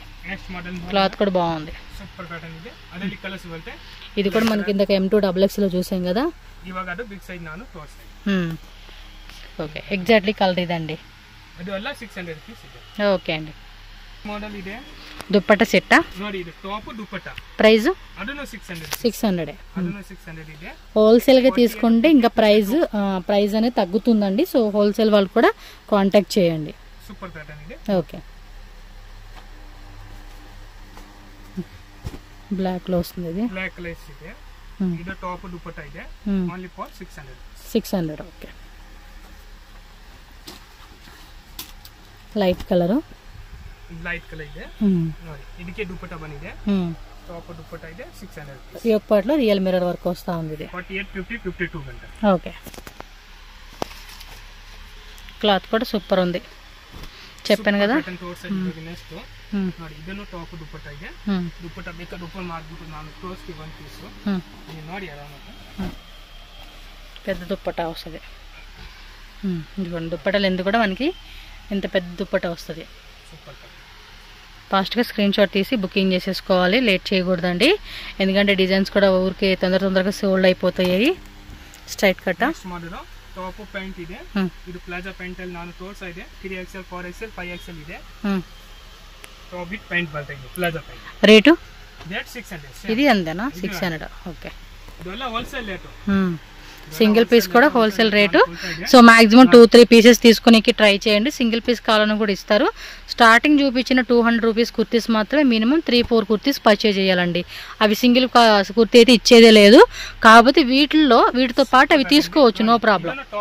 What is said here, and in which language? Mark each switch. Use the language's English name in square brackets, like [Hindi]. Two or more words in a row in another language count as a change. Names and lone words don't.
[Telugu] క్లాత్ కూడా బాగుంది. ఇది కూడా మనకి ఇందాక M2XX లో చూసాం కదా. ఓకే, ఎగ్జాక్ట్లీ కలర్ ఇదండి. ఓకే అండి. [Kannada] మోడల్ ಇದೆ. [Telugu] దుప్పట్ట సెట్ [Kannada] ನೋಡಿ, ಇದು ಟಾಪ್ ದುಪ್ಪಟ್ಟ. [Telugu] ప్రైస్ [Kannada] ಅದನ್ನು 600. 600 ಅದನ್ನು 600 ಇದೆ. [Telugu] హోల్సేల్ గా తీసుకుంటే ఇంకా ప్రైస్ అనేది తగ్గుతుందండి. సో హోల్సేల్ వాళ్ళు కూడా కాంటాక్ట్ చేయండి. [English] super pattern [Kannada] ಇದೆ. [Telugu] ఓకే, బ్లాక్ లో వస్తుంది ఇది. [English] black colours [Kannada] ಇದೆ. ಇದು ಟಾಪ್ ದುಪ್ಪಟ್ಟ ಇದೆ. [English] only for 600. [Telugu] 600 ఓకే. [English] light colour [Kannada] ಇದೆ ನೋಡಿ, ಇದಕ್ಕೆ ದುಪ್ಪಟ್ಟ ಬಂದಿದೆ. [Telugu] టాప్ దుప్పట అయితే 600 యోక్ పార్ట్లో [English] real mirror work [Telugu] వస్తూ ఉంది ఇది. 48 50 52 గంట. ఓకే, క్లాత్ కూడా సూపర్ ఉంది చెప్పాను కదా. [Kannada] ನೆಕ್ಸ್ಟ್ ನೋಡಿ ಇದನ್ನು ಟಾಪ್ ದುಪ್ಪಟ್ಟ ಇದೆ. ದುಪ್ಪಟ್ಟ ಬೇಕಾದ್ರೆ ಓಪನ್ ಮಾಡ್ಬಿಟ್ಟು ನಾನು ತೋರಿಸ್ತೀವಿ ಒಂದು ಪೀಸು. ನೀವು ನೋಡಿ ಆರಾಮಾಗಿ [Telugu] పెద్ద దుప్పటా వస్తుంది. ఇదిగోండి దుప్పటా లెంత్ కూడా మనకి ఇంత పెద్ద దుప్పటా వస్తుంది. సూపర్. ఫాస్ట్గా స్క్రీన్ షాట్ తీసి బుకింగ్ చేసేసుకోవాలి, లేట్ చేయకూడదండి. ఎందుకంటే డిజైన్స్ కూడా ఊరికి తొందరగా సోల్డ్ అయిపోతాయి. స్ట్రైట్ కట్ట [Kannada] ಟಾಪ್ ಪ್ಯಾಂಟ್ ಇದೆ. ಇದು ಪ್ಲಾಜಾ ಪ್ಯಾಂಟ್ ಅಲ್ಲಿ ನಾನು ತೋರಿಸ್ತಾ ಇದೆ. 3XL 4XL 5XL ಇದೆ. [English] top with pant [Kannada] ಬರ್ತಾ ಇದೆ [English] palazzo pant. [Kannada] ರೇಟು ರೇಟ್ 600. [Telugu] ఇది అంతేనా? 600. ఓకే, [Kannada] ಇದೆಲ್ಲ ಹೋಲ್ಸೇಲ್ ರೇಟ್. [English] single piece [Telugu] కూడా [English] wholesale rate. [Telugu] సో మాక్సిమం 2-3 పీసెస్ తీసుకునేకి ట్రై చేయండి. [English] single piece [Telugu] కావాలని కూడా ఇస్తారు. స్టార్టింగ్ చూపించిన 200 రూపీస్ కుర్తీస్ మాత్రమే మినిమం 3-4 కుర్తీస్ పర్చేజ్ చేయాలండి. అవి సింగిల్ కుర్తీ అయితే ఇచ్చేదే లేదు. కాకపోతే వీటితో పాటు అవి తీసుకోవచ్చు, [English] no problem.